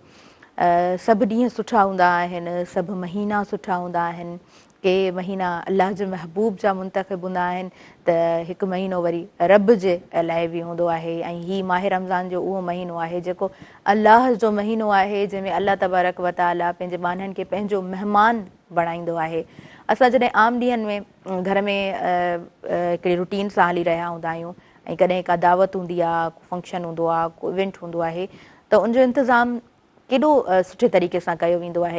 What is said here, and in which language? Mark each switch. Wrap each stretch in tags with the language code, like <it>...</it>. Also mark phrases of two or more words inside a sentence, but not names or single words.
<sd>सभु ॾींहं सुठा हूंदा आहिनि, सभु महीना सुठा हूंदा आहिनि, के महीना अलाह जे महबूब जा मुंतख़िब हूंदा आहिनि, त हिकु महीनो वरी रब जे लाइ बि हूंदो आहे। ऐं हीउ माह रमज़ान जो उहो महीनो आहे जेको अलाह जो महीनो आहे, जंहिंमें</sd> <ar>الله تبارك وتعالى</ar> <sd>पंहिंजे ॿाननि खे पंहिंजो महिमान बणाईंदो आहे। असां जॾहिं आम ॾींहंनि में घर में हिकिड़ी रुटीन सां हली रहिया हूंदा आहियूं, ऐं कॾहिं का दावत हूंदी आहे, को फंक्शन हूंदो आहे, को इवेंट हूंदो आहे, त उनजो इंतज़ाम केॾो सुठे तरीक़े सां कयो वेंदो आहे।</sd>